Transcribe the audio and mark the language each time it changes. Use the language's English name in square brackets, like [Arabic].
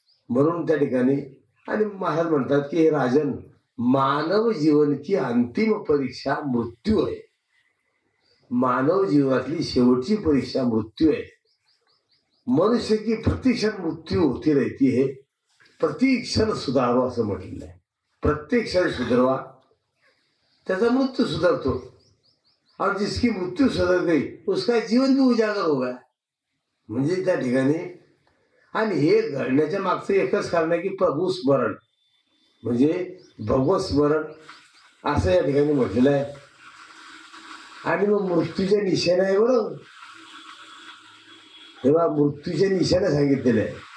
[Marathi] म्हणून त्या ठिकाणी आणि महाराज म्हणतात की हे राजन, [Hindi] मानव जीवन की अंतिम परीक्षा [Marathi] मृत्यू आहे. मानव जीवनातली शेवटची परीक्षा मृत्यू आहे. [Hindi] मनुष्य की प्रतिक्षण मृत्यू होती रहती है, प्रतिक्षण सुधारो [Marathi] असं म्हटलेलं आहे. प्रत्येक क्षण सुधरवा, त्याचा मृत्यू सुधरतो. [Hindi] और जिसकी मृत्यू सुधर गई उसका जीवन भी उजागर हो गया. [Marathi] म्हणजे त्या ठिकाणी आणि हे घडण्याच्या मागचं एकच कारण आहे की प्रभू स्मरण, म्हणजे भगवत स्मरण असं या ठिकाणी म्हटलेलं आहे. आणि मग मृत्यूच्या निशाणा आहे बरं, तेव्हा मृत्यूच्या निशाणा सांगितलेले आहे.